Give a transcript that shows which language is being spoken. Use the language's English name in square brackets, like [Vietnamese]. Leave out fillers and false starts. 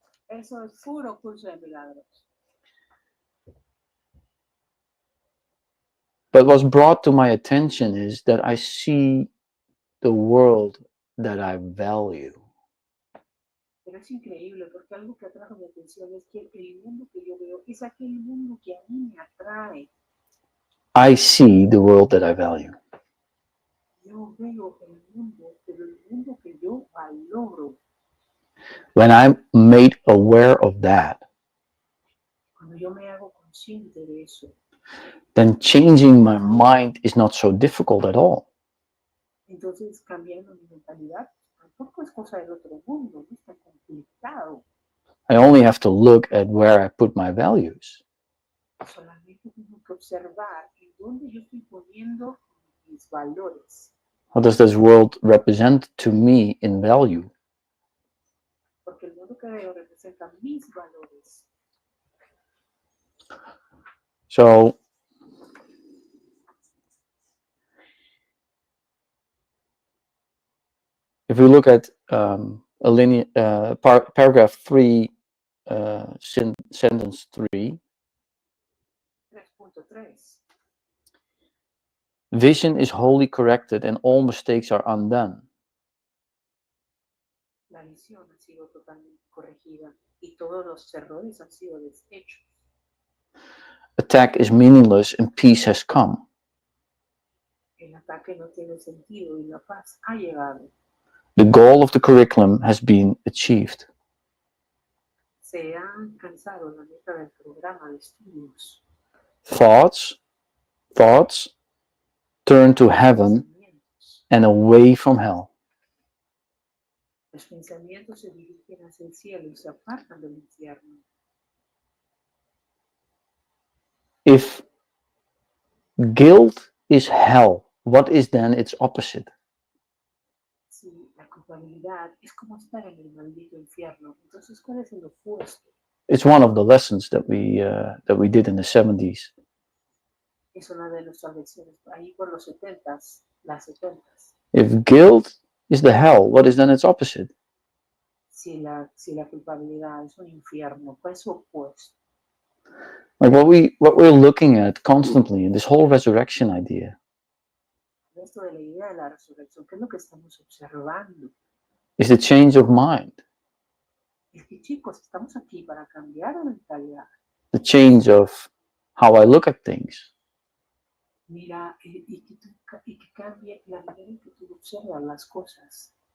[Spanish] Eso es puro Curso de Milagros. [English] But what's brought to my attention is that I see the world that I value. [Spanish] Pero es increíble porque algo que atrajo mi atención es que el mundo que yo veo es aquel mundo que a mí me atrae. [English] I see the world that I value. [Spanish] Yo veo el mundo, pero el mundo que yo valoro. [English] When I'm made aware of that, [Spanish] Cuando yo me hago consciente de eso, [English] then changing my mind is not so difficult at all. [Spanish] Entonces, cambiando mi mentalidad tampoco es cosa del otro mundo, no es tan complicado. [English] I only have to look at where I put my values. [Spanish] Solamente tengo que observar en dónde yo estoy poniendo mis valores. [English] What does this world represent to me in value? [Spanish] Porque el mundo que veo representa mis valores. [English] So, if we look at paragraph 3, sentence 3. 3.3. Vision is wholly corrected and all mistakes are undone. [Spanish] La visión ha sido totalmente corregida y todos los errores han sido deshechos. [English] Attack is meaningless and peace has come. [Spanish] El ataque no tiene sentido y la paz ha llegado. [English] The goal of the curriculum has been achieved. [Spanish] Se ha alcanzado la meta del programa de estudios. [English] Thoughts turn to heaven and away from hell. [Spanish] Los pensamientos se dirigen hacia el cielo y se apartan del infierno. [English] If guilt is hell, what is then its opposite? [Spanish] Si la culpabilidad es como estar en el maldito infierno, entonces ¿cuál es el opuesto? [English] It's one of the lessons that we did in the 70s. [Spanish] Es una de nuestras lecciones ahí por los 70s, las 70s. [English] If guilt is the hell, what is then its opposite? [Spanish] Si la culpabilidad es un infierno, ¿cuál es su opuesto? [English] Like what we're looking at constantly in this whole resurrection idea [Spanish] Esto de la idea de la resurrección, ¿qué es lo que estamos observando? [English] is the change of mind, [Spanish] Es que chicos, estamos aquí para cambiar la mentalidad. [English] the change of how I look at things. [Spanish] Mira, y que cambie la manera en que tú observas las cosas.